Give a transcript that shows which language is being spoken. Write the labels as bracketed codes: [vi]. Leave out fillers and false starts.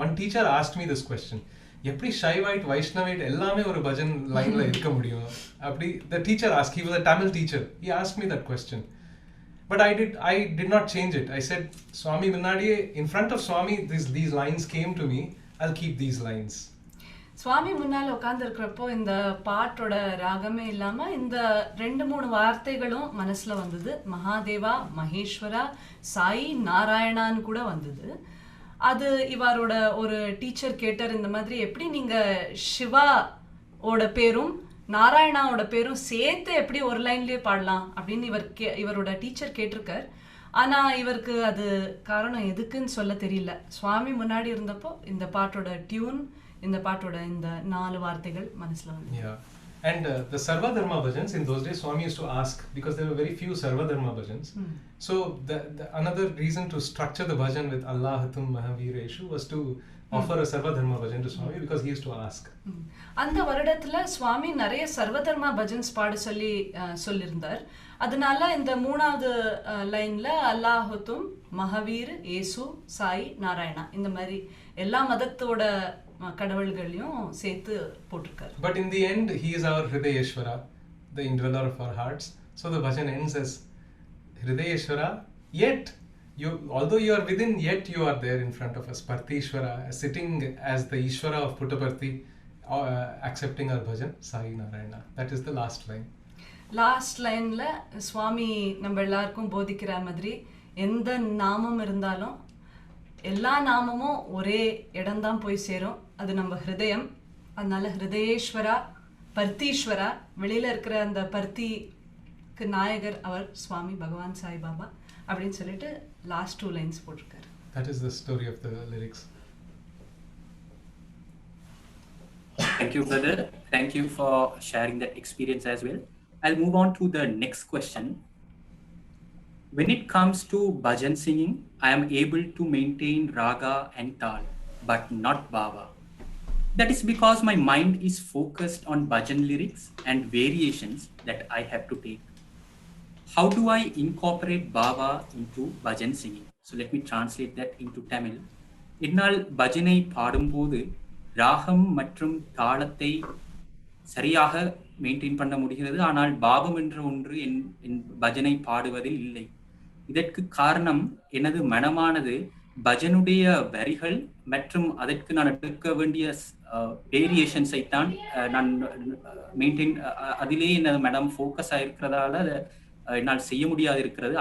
[en] One teacher asked me this question: [ta] எப்படி ஷைவைட் வைஷ்ணவைட் எல்லாமே ஒரு பஜன் லைன்ல இருக்க முடியும் அப்படி? [en] The teacher asked. He was a Tamil teacher. He asked me that question, but I did not change it. I said, Swami [ta] முன்னாடியே, [en] in front of Swami, these lines came to me. I'll keep these lines. [ta] சுவாமி முன்னால் உட்கார்ந்து இருக்கிறப்போ இந்த பாட்டோட ராகமே இல்லாம இந்த 2-3 வார்த்தைகளும் மனசுல வந்தது. மகாதேவா மகேஸ்வரா சாய் நாராயணான்னு கூட வந்தது. அது இவரோட ஒரு டீச்சர் கேட்டார், இந்த மாதிரி எப்படி நீங்க சிவாவோட பேரும் நாராயணாவோட பேரும் சேர்த்து எப்படி ஒரு லைன்லயே பாடலாம் அப்படின்னு இவரோட டீச்சர் கேட்டிருக்கார். ஆனா இவருக்கு அது காரணம் எதுக்குன்னு சொல்ல தெரியல. சுவாமி முன்னாடி இருந்தப்போ இந்த பாட்டோட டியூன், இந்த பாட்டோட இந்த 4 வார்த்தைகள் மனசுல வந்து. [en] Yeah. And the Sarva Dharma bhajans, in those days Swami used to ask, because there were very few Sarva Dharma bhajans. So another reason to structure the bhajan with Allahatum Mahavireshu was to offer a Sarva Dharma bhajan to Swami, because he used to ask. [ta] அந்த வருடத்துல சுவாமி நிறைய சர்வ தர்மா பஜன்ஸ் பாட சொல்லியிருந்தார். அதனால இந்த 3வது லைன்ல அல்லாஹுத்தும் மகாவீர் ஏசு சாய் நாராயணா இந்த மாதிரி எல்லா மதத்தோட கடவுள்களையும் சேர்த்து போட்டிருக்காரு. [en] But in the end, he is our Hridayeshwara, the indweller of our hearts. So the bhajan ends as Hridayeshwara, yet although you are within, yet you are there in front of us. Partishwara, sitting as the Ishwara of Puttaparthi, accepting our bhajan, Sai Narayana. That is the last line. [ta] Last லைன்ல சுவாமி நம்ம எல்லாருக்கும் போதிக்கிற மாதிரி, எந்த நாமம் இருந்தாலும் எல்லா நாமமும் ஒரே இடம்தான் போய் சேரும், அது நம்ம ஹிருதயம். அதனால ஹிருதயேஸ்வரா பர்த்தீஸ்வரா, வெளியில இருக்கிற அந்த பர்த்திக்கு நாயகர் அவர் சுவாமி பகவான் சாய்பாபா. அப்படின்னு சொல்லிட்டு லாஸ்ட் 2 லைன்ஸ் போட்டிருக்காரு. [en] That is the story of the lyrics. Thank you, brother. Thank you for sharing that experience as well. I'll move on to the next question. When it comes to bhajan singing, I am able to maintain raga and tal, but not bhava. That is because my mind is focused on bhajan lyrics and variations that I have to take. How do I incorporate bhava into bhajan singing? So let me translate that into Tamil. [ta] என்னால் பஜனை பாடும்போது ராகம் மற்றும் தாளத்தை சரியாக maintain பண்ண முடிகிறது, ஆனால் பாவம் என்ற ஒன்று என் பஜனை பாடுவதில் இல்லை. இதற்கு காரணம் எனது மனமானது பஜனுடைய வரிகள் மற்றும் அதற்கு நான் எடுக்க வேண்டிய வேரியேஷன்ஸை தான் நான் மெயின்டைன், அதிலே எனது மனம் ஃபோக்கஸ் ஆகிருக்கிறதால என்னால் செய்ய முடியாது இருக்கிறது.